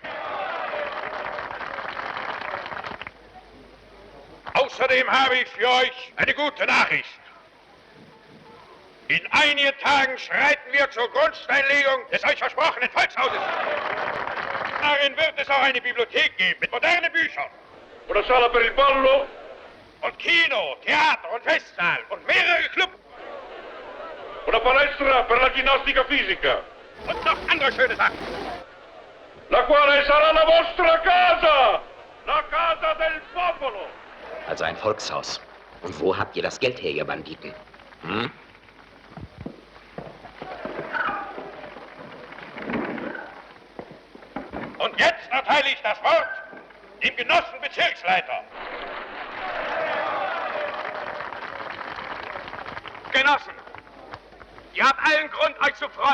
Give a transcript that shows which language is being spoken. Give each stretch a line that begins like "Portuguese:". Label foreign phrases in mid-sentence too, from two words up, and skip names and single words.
German: Außerdem habe ich für euch eine gute Nachricht. In einigen Tagen schreiten wir zur Grundsteinlegung des euch versprochenen Volkshauses. Darin wird es auch eine Bibliothek geben mit modernen Büchern.
Italian: Una sala per il ballo.
German: Und Kino, Theater und Festsaal und mehrere Clubs.
Italian: Una palestra per la ginnastica fisica.
German: Und noch andere schöne Sachen.
Italian: La quale sarà la vostra casa. La casa del popolo.
German: Also ein Volkshaus. Und wo habt ihr das Geld her, ihr Banditen? Hm? Und jetzt erteile ich das Wort dem Genossen Bezirksleiter. Genossen, ihr habt allen Grund, euch zu freuen.